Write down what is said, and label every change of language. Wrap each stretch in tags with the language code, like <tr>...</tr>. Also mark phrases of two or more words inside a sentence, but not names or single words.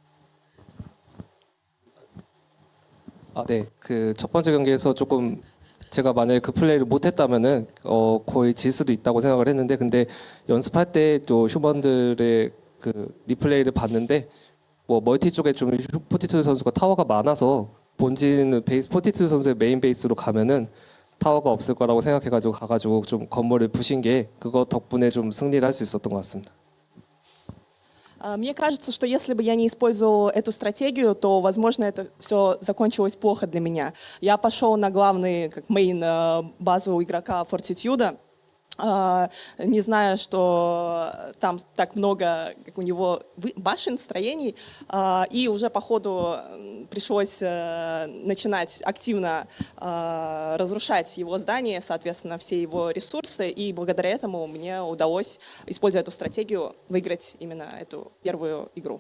<ko>네, 그 첫 번째 경기에서 조금 제가 만약에 그 플레이를 못했다면은 거의 질 수도 있다고 생각을 했는데 근데 연습할 때 또 휴먼들의 그 리플레이를 봤는데 뭐 멀티 쪽에 좀 포티투드 선수가 타워가 많아서 본진 베이스 포티투드 선수의 메인 베이스로 가면은 타워가 없을 거라고 생각해가지고 가가지고 좀 건물을 부신 게 그거 덕분에 좀 승리를 할 수 있었던 것 같습니다.</ko> <ru>Мне кажется, что если бы я не использовал эту стратегию, то, возможно, это все закончилось плохо для меня. Я пошел на главный, как мейн, базу игрока Fortitude, не зная, что там так много, как у него башен, строений, и уже по ходу пришлось начинать активно разрушать его здание, соответственно, все его ресурсы, и благодаря этому мне удалось, используя эту стратегию, выиграть именно эту первую игру.</ru>